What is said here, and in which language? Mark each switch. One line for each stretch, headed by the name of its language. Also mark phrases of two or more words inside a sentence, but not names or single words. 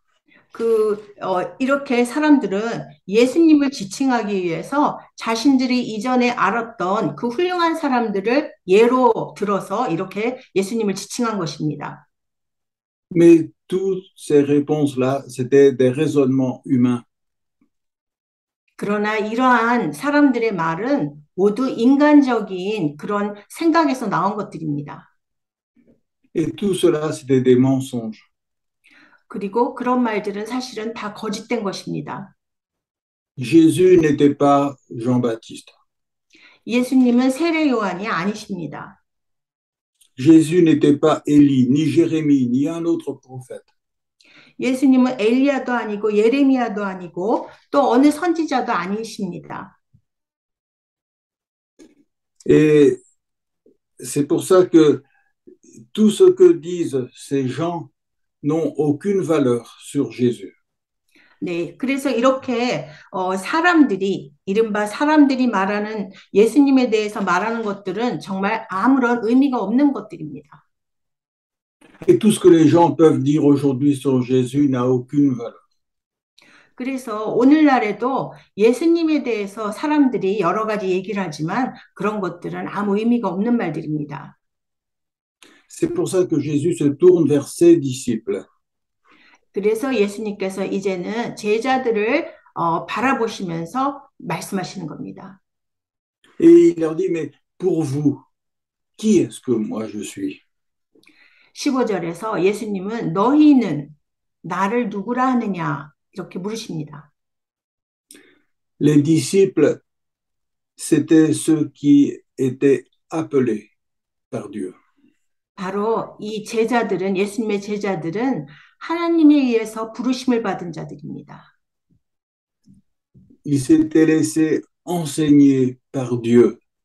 Korean: 이렇게 사람들은 예수님을 지칭하기 위해서 자신들이 이전에 알았던 그 훌륭한 사람들을 예로 들어서 이렇게 예수님을 지칭한 것입니다.
French: Mais toutes ces réponses-là, c'était des raisonnements humains.
Korean: 그러나 이러한 사람들의 말은 모두 인간적인 그런 생각에서 나온 것들입니다.
French: Et tout cela, c'était des mensonges.
Korean: 그리고 그런 말들은 사실은 다 거짓된 것입니다.
French: Jésus n'était pas Jean-Baptiste.
Korean: 예수님은 세례 요한이 아니십니다.
French: Jésus n'était pas Élie, ni Jérémie, ni un autre prophète.
Korean: 예수님은 엘리야도 아니고 예레미야도 아니고 또 어느 선지자도 아니십니다.
French: Et c'est pour ça que tout ce que disent ces gens n'ont aucune valeur sur Jésus.
Korean: 네, 그래서 이렇게 사람들이 이른바 사람들이 말하는 예수님에 대해서 말하는 것들은 정말 아무런 의미가 없는 것들입니다.
French: Et tout ce que les gens peuvent dire aujourd'hui sur Jésus n'a aucune valeur.
Korean: 그래서 오늘날에도 예수님에 대해서 사람들이 여러 가지 얘기를 하지만 그런 것들은 아무 의미가 없는 말들입니다.
French: C'est pour ça que Jésus se tourne vers ses disciples.
Korean: 그래서 예수님께서 이제는 제자들을 바라보시면서 말씀하시는 겁니다.
French: Et il leur dit, mais pour vous, qui est-ce que moi je suis?
Korean: 15절에서 예수님은 너희는 나를 누구라 하느냐 이렇게 물으십니다.
French: Les disciples, c'était ceux qui étaient appelés par Dieu.
Korean: 바로 이 제자들은 예수님의 제자들은 하나님에 의해서 부르심을 받은 자들입니다.
French: Ils s'étaient laissés enseigner par Dieu.